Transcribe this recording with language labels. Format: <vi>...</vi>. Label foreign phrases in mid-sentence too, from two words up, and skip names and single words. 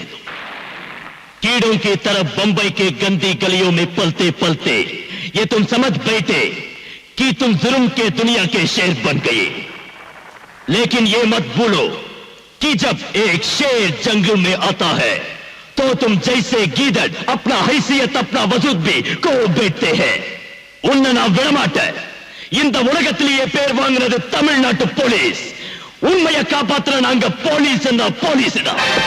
<hi>कीड़ों की तरफ बंबई के गंदी गलियों में पलते पलते ये तुम समझ बैठे कि तुम जुल्म के दुनिया के शेर बन गए। लेकिन ये मत भूलो कि जब एक शेर जंगल में आता है तो तुम जैसे गीदड़ अपना हैसियत, अपना वजूद भी को बैठते हैं।</hi> <ta>उन्ना நான் விடமாட்டேன்। இந்த உலகத்திலேயே பேர் வாங்குறது தமிழ்நாட்டு போலீஸ்। உண்மையை காப்பாத்துற நாங்க போலீஸ் என்ன போலீஸ் தான்।</ta>